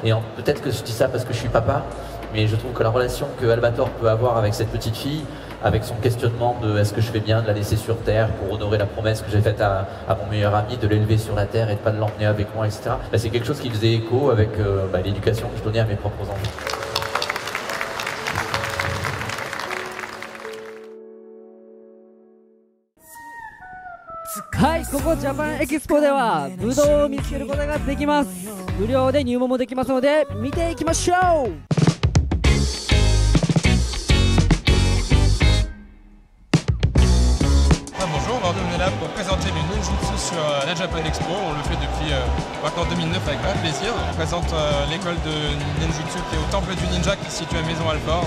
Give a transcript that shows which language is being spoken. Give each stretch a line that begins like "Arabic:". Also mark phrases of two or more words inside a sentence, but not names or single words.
French: Et peut-être que je dis ça parce que je suis papa, Mais je trouve que la relation que Albator peut avoir avec cette petite fille, avec son questionnement de est-ce que je fais bien de la laisser sur Terre pour honorer la promesse que j'ai faite à mon meilleur ami de l'élever sur la Terre et de pas de l'emmener avec moi, etc. Bah, c'est quelque chose qui faisait écho avec l'éducation que je donnais à mes propres enfants.
Japanese: はい、ここジャパンエキスポではブドウを見つけることができます。無料で入門もできますので見ていきましょう。
French: Bonjour, on est là pour présenter le ninjutsu sur la Japan Expo. On le fait depuis maintenant 2009 avec grand plaisir. On présente l'école de ninjutsu qui est au temple du ninja qui se situe à Maison Alfort.